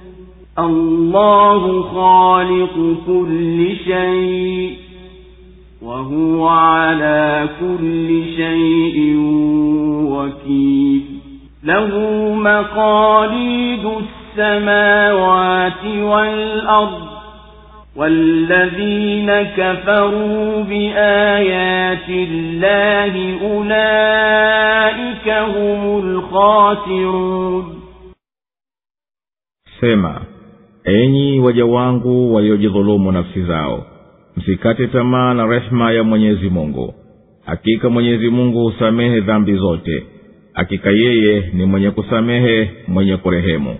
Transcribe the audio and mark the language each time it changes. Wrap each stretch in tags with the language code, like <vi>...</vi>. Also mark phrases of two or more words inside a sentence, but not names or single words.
<ar>الله خالق كل شيء وهو على كل شيء وكيل له مقاليد السماوات والأرض والذين كفروا بآيات الله أولئك هم الخاسرون.</ar> <sw>Sema, enyi waja wangu waliojidhulumu nafsi zao, msikate tamaa na rehema ya Mwenyezi Mungu. Hakika Mwenyezi Mungu husamehe dhambi zote. Hakika yeye ni mwenye kusamehe, mwenye kurehemu.</sw>